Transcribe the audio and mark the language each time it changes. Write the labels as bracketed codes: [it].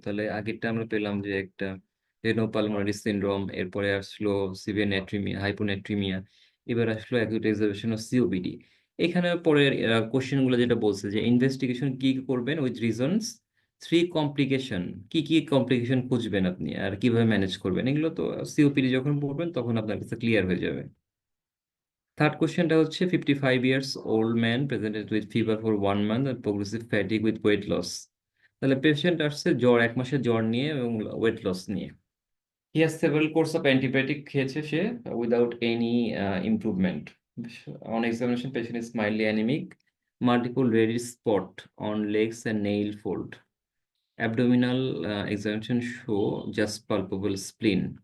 [bn] তাহলে আগেরটা আমরা পেলাম যে একটা রেনোপালমোনারি সিনড্রোম, এরপরে আসলো সিভিয়ার নেট্রিমিয়া, হাইপোনেট্রিমিয়া, এবার আসলো অ্যাকিউট এক্সারবেশন অফ সিওপিডি। এখানে পরের কোশ্চেনগুলো যেটা বলছে যে ইনভেস্টিগেশন কি কি করবেন উইথ রিজনস, 3 কমপ্লিকেশন, কি কি কমপ্লিকেশন খুঁজবেন আপনি আর কিভাবে ম্যানেজ করবেন, এগুলো তো সিওপিডি যখন পড়বেন তখন আপনার কাছে ক্লিয়ার হয়ে যাবে। থার্ড কোশ্চেনটা হচ্ছে [en] 55 years old man presented with fever for 1 month and progressive fatigue with weight loss। [bn] তাহলে পেশেন্ট আসছে জ্বর, 1 মাসের জ্বর নিয়ে এবং ওয়েট লস নিয়ে। [en] he has several course of antibiotic [bn] খেয়েছে সে, [en] Without any improvement. On examination patient is mildly anaemic, multiple reddish spot on legs and nail fold, abdominal examination show just palpable spleen.